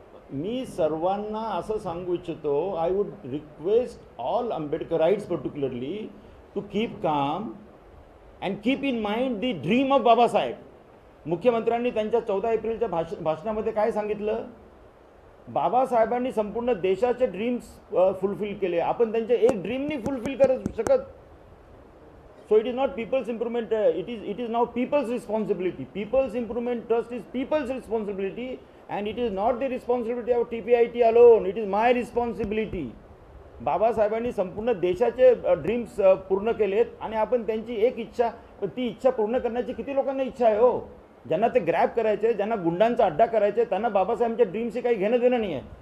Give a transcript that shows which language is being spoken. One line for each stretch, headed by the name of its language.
Marathi: मी सर्वांना असं सांगू इच्छितो,
English: I would request all Ambedkarites particularly to keep calm and keep in mind the dream of Babasaheb.
Marathi: मुख्यमंत्र्यांनी त्यांच्या 14 एप्रिलच्या भाषणामध्ये काय सांगितलं? बाबासाहेबांनी संपूर्ण देशाचे
English: dreams fulfil
Marathi: केले. आपण त्यांचे एक ड्रीम नाही फुलफिल करू शकत.
English: So it is not people's improvement, it is now people's responsibility. People's improvement trust is people's responsibility, and it is not the responsibility of TPIT alone. It is my responsibility.
Marathi: बाबासाहेबांनी संपूर्ण देशाचे dreams पूर्ण केलेत आणि आपण त्यांची एक इच्छा, ती इच्छा पूर्ण करण्याची किती लोकांना इच्छा आहे हो? ज्यांना ते ग्रॅब करायचे, ज्यांना गुंडांचा अड्डा करायचे, त्यांना बाबासाहेबांच्या ड्रीमशी काही घेणं देणं नाही आहे.